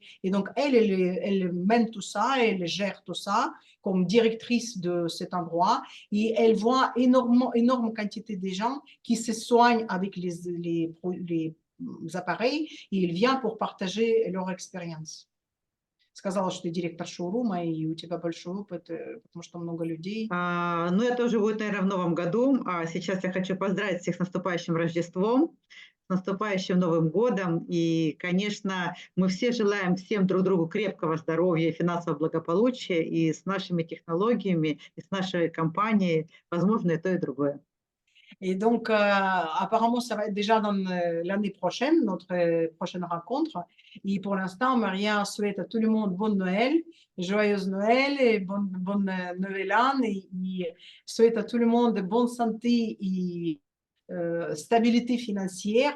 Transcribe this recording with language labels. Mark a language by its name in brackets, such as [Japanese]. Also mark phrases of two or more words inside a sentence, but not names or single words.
[French] Et donc, elle mène tout ça, elle gère tout ça comme directrice de cet endroit. Et elle voit énorme quantité de gens qui se soignent avec les appareils et elle vient pour partager leur expérience. [Russian] Сказала, что ты директор шоурума, и у тебя большой опыт, потому что много людей. Ну, это уже будет, наверное, в новом году. Сейчас я хочу поздравить всех с наступающим Рождеством, с наступающим Новым годом. И, конечно, мы все желаем всем друг другу крепкого здоровья и финансового благополучия. И с нашими технологиями, и с нашей компанией возможно и то, и другое. [French] Et donc, apparemment, ça va être déjà dans l'année prochaine, notre prochaine rencontre. Et pour l'instant, Maria souhaite à tout le monde bonne Noël, joyeuse Noël et bonne Nouvelle Année. Et souhaite à tout le monde bonne santé et stabilité financière.